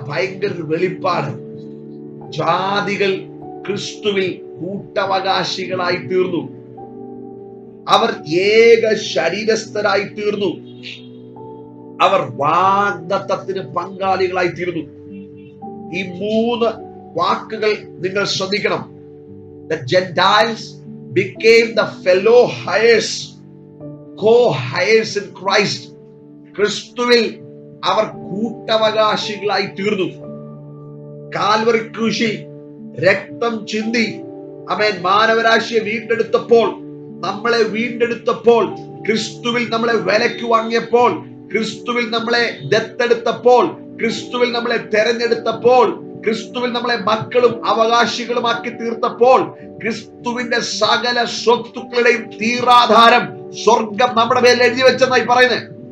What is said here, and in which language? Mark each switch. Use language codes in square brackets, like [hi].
[ml] ഭയങ്കര വെളിപ്പാട്. ജാതികൾ ക്രിസ്തുവിൽ കൂട്ടവകാശികളായി തീർന്നു. അവർ ഏക ശരീരസ്ഥരായി തീർന്നു. അവർ വാഗ്ദത്തത്തിന് പങ്കാളികളായി തീർന്നു. ഈ 3 വാക്കുകൾ നിങ്ങൾ ശ്രദ്ധിക്കണം. [en] The Gentiles became the fellow heirs, co-heirs in Christ. [ml] ക്രിസ്തുവിൽ അവർ കൂട്ടവകാശികളായി തീർന്നു. കാൽവറി ക്രൂശിൽ രക്തം ചിന്തി അവൻ മാനവരാശിയെ വീണ്ടെടുത്തപ്പോൾ, നമ്മളെ വീണ്ടെടുത്തപ്പോൾ, ക്രിസ്തുവിൽ നമ്മളെ വിലയ്ക്ക് വാങ്ങിയപ്പോൾ, ക്രിസ്തുവിൽ നമ്മളെ ദത്തെടുത്തപ്പോൾ, ക്രിസ്തുവിൽ നമ്മളെ തെരഞ്ഞെടുത്തപ്പോൾ, ക്രിസ്തുവിൽ നമ്മളെ മക്കളും അവകാശികളുമാക്കി തീർത്തപ്പോൾ, ക്രിസ്തുവിന്റെ സകല സ്വത്തുക്കളുടെയും തീരാധാരം സ്വർഗം നമ്മുടെ മേൽ എഴുതി വെച്ചെന്നായി പറയുന്നത്.